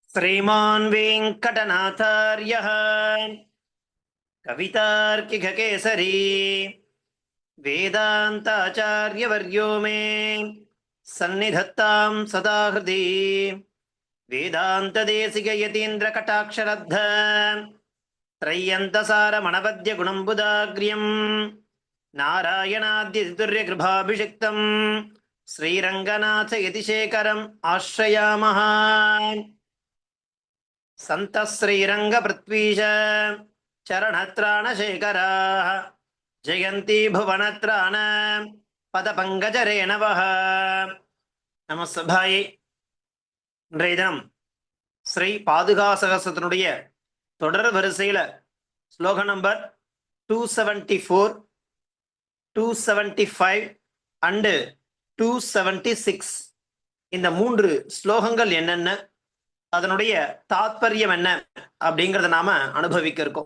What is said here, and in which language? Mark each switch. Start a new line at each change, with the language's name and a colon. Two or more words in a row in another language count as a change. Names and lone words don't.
Sanskrit: श्रीमान् वेङ्कटनाथार्यः कवितार्किककेसरी वेदान्ताचार्यवर्यो मे सन्निधत्तां सदा हृदि वेदान्तदेशिकयतीन्द्रकटाक्षरब्ध त्रय्यन्तसारमणपद्यगुणम्बुदाग्र्यं नारायणाद्यतितुर्यकृभाभिषिक्तं श्रीरङ्गनाथयतिशेखरम् आश्रयामः। संत श्रीरंगपृथ्वीश चरणत्राणशेखराः जयन्ती भुवनत्राण पदपङ्कजरेणवः। நமஸ்தபாயே.
Tamil: இன்றைய தினம் ஸ்ரீ பாதுகா சகஸ்ரத்தினுடைய தொடர் வரிசையில் ஸ்லோகம் நம்பர் 274, 275 அண்டு 276 இந்த 3 ஸ்லோகங்கள் என்னென்ன, அதனுடைய தாத்பரியம் என்ன அப்படிங்கிறத நாம அனுபவிக்க இருக்கோம்.